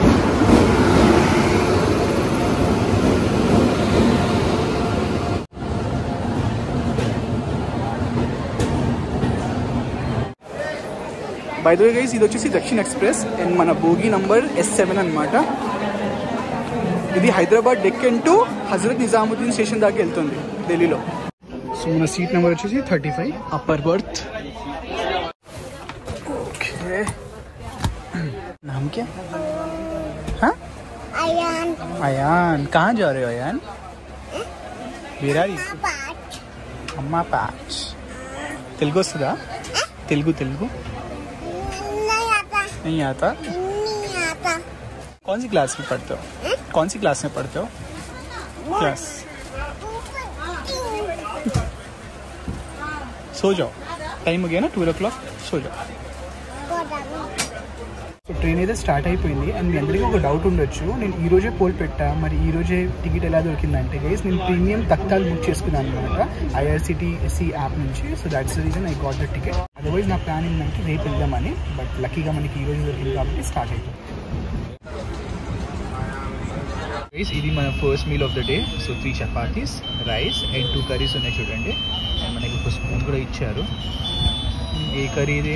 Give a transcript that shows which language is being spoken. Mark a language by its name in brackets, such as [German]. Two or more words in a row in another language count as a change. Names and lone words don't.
[English] by the way guys, [Telugu] ఇది వచ్చేసి దక్షిణ్ ఎక్స్ప్రెస్. అండ్ మన బోగి నంబర్ S7 అనమాట. ఇది హైదరాబాద్ డెక్కన్ టు హజరత్ నిజాముద్దీన్ స్టేషన్ దాకా వెళ్తుంది ఢిల్లీలో. సో మన [English] seat number [Telugu] వచ్చేసి 35 [English] upper berth. [Telugu] ఓకే, [Hindi] नाम क्या? हाँ अयान. अयान कहाँ जा रहे हो अयान? बिरारी अम्मा पाच. [Telugu] తెలుగు వస్తుదా? [Hindi] तेलुगु नहीं आता. कौन सी क्लास में पढ़ते हो? कौन सी क्लास में पढ़ते हो? क्लास. सो जाओ, टाइम हो गया ना 12 o'clock. सो जाओ. [Telugu] సో ట్రైన్ అయితే స్టార్ట్ అయిపోయింది. అండ్ మీ అందరికీ ఒక డౌట్ ఉండొచ్చు, నేను ఈ రోజే పోల్ పెట్టా, మరి ఈ రోజే టికెట్ ఎలా దొరికిందంటే గైస్, నేను ప్రీమియం తత్కాల్ బుక్ చేసుకున్నాను అనమాట IRCTC యాప్ నుంచి. [English] so that's the reason I got the ticket. [Telugu] అదర్వైజ్ నా ప్లాన్ ఏంటంటే రేపు వెళ్దామని. బట్ లక్కీగా మనకి ఈ రోజు దొరికింది కాబట్టి స్టార్ట్ అయిపోయింది. గైస్ ఇది మన [English] first meal of the day. [Telugu] సో 3 [English] chapatis, rice and [Telugu] 2 curries ఉన్నాయి చూడండి. అండ్ మనకి ఒక స్పూన్ కూడా ఇచ్చారు. ఏ కర్రీ ఇది?